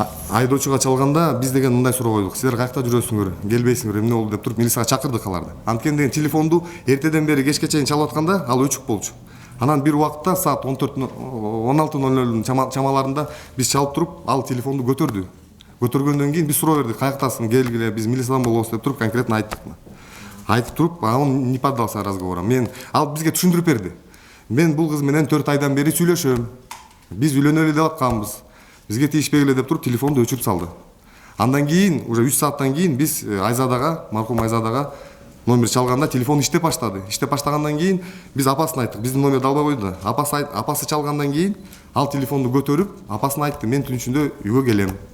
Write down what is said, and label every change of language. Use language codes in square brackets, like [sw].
[ky] Айдоочуга чалганда биз деген мындай суроо койдук: силер каякта жүрөсүңөр, келбейсиңер, эмне болду деп туруп милицияга чакырдык аларды. Анткени деген телефонду эртеден бери кечке чейин чалып атканда ал өчүк болчу. Анан бир убакытта саат 16:00 чамаларында биз чалып туруп, ал телефонду көтөрдү. Көтөргөндөн кийин биз суроо бердик: каяктасың, келгиле, биз милициядан болобуз деп туруп конкретно айттык. Айтып туруп, [ru] он не поддался разговорам. [ky] Ал бизге түшүндүрүп берди. Мен бул кыз менен 4 айдан бери сүйлөшөм. Биз үйлөнөлү деп атканбыз. Бизге тийишпегиле деп туруп телефонду өчүрүп салды. Андан кийин, уже 3 сааттан кийин биз Айзадага, маркум Айзадага номер чалганда телефон иштеп баштады. Иштеп баштагандан кийин биз апасын айттык. Биздин номерди албай койду. Апасы чалгандан кийин ал телефонду көтөрүп, апасына айтты: мен түн ичинде үйгө келем.